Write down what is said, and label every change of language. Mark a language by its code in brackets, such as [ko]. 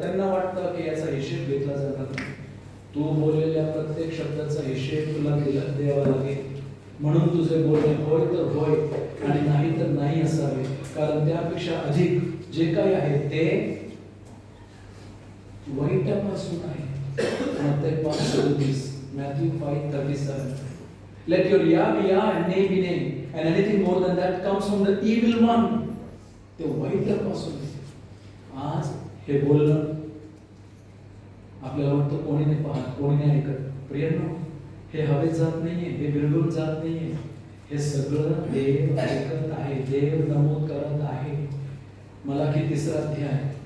[mr] त्यांना वाटतं की याचा हिशेब घेतला जाणार नाही. तू बोललेल्या प्रत्येक शब्दाचा हिशेब तुला द्यावा लागेल. म्हणून तुझे बोलणे होय तर होय आणि नाही तर नाही असावे, कारण त्यापेक्षा अधिक जे काही आहे ते वाईटापासून आहे. मत्ती 5:37, Matthew 5:37. [en] Let your yeah be yeah and nay be nay, and anything more than that comes from the evil one. [mr] ते वाईटापासून. आज हे बोलणं आपल्याला वाटतं कोणी नाही पाहत, कोणी नाही ऐकत. प्रियांनो, हे हवेत जात नाहीये, हे बिरडून जात नाहीये. हे सगळं देव ऐकत आहे, देव नमूद करत आहे. मलाकी 3रा अध्याय.